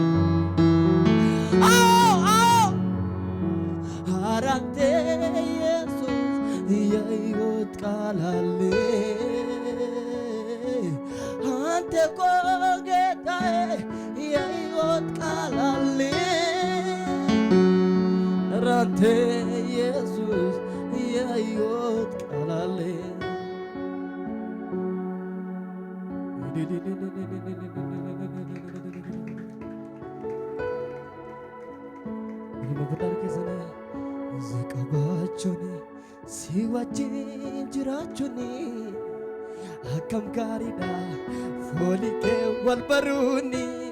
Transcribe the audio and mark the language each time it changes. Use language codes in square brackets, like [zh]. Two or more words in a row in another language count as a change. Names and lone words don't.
[am] ኧረ አንተ ኢየሱስ የሕይወት ቃል አለኝ አንተ እኮ ጌታዬ የሕይወት ቃል አለኝ ኧረ አንተ ኢየሱስ የሕይወት ቃል አለኝ [om] Zakabaachoni siwajjin jiraachoni akkam gaariidha foolii kee wal baruuni